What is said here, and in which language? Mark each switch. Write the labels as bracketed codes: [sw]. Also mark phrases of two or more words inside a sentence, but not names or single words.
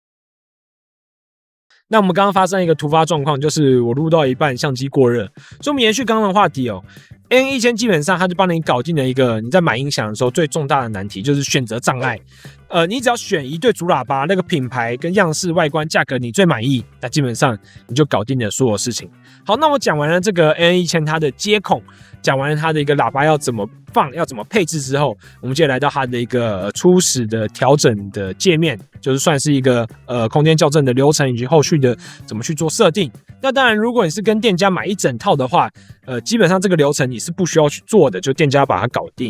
[zh] 那我們剛剛發生一個突發狀況，就是我錄到一半相機過熱，所以我們延續剛剛的話題哦。AN1000 基本上它就幫你搞定了一個你在買音響的時候最重大的難題，就是選擇障礙。你只要選一对主喇叭，那個品牌跟樣式、外觀、價格你最滿意，那基本上你就搞定了所有事情。好，那我講完了這個 AN1000 它的接孔，講完了它的一個喇叭要怎麼放、要怎麼配置之後，我們接着來到它的一個初始的調整的界面，就是算是一個空間校正的流程以及後續的怎麼去做設定。那當然，如果你是跟店家買一整套的話，基本上這個流程你是不需要去做的，就店家把它搞定。